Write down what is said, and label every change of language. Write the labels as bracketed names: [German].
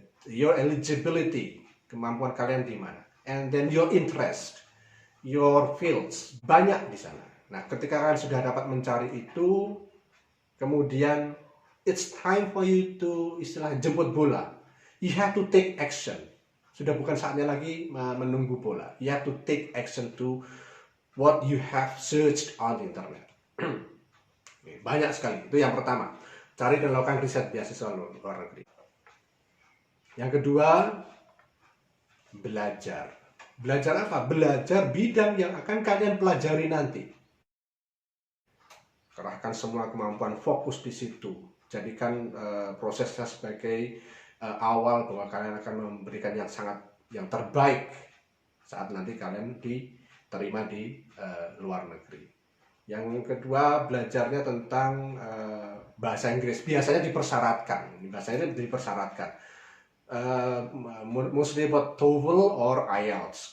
[English] Your eligibility, [Indonesian] kemampuan kalian di mana. [English] And then your interest, your fields, [Indonesian] banyak di sana. Nah, ketika kalian sudah dapat mencari itu, kemudian [English] it's time for you to [Indonesian] jemput bola. [English] You have to take action. [Indonesian] Sudah bukan saatnya lagi menunggu bola. [English] You have to take action to what you have searched on the internet. [Indonesian] Banyak sekali. Itu yang pertama. Cari dan lakukan riset beasiswa luar negeri. Yang kedua, belajar. Belajar apa? Belajar bidang yang akan kalian pelajari nanti. Kerahkan semua kemampuan, fokus di situ. Jadikan prosesnya sebagai awal bahwa kalian akan memberikan yang terbaik saat nanti kalian diterima di luar negeri. Yang kedua, belajarnya tentang bahasa Inggris. Biasanya dipersyaratkan. Bahasanya dipersyaratkan. [English] Mostly about TOEFL or IELTS.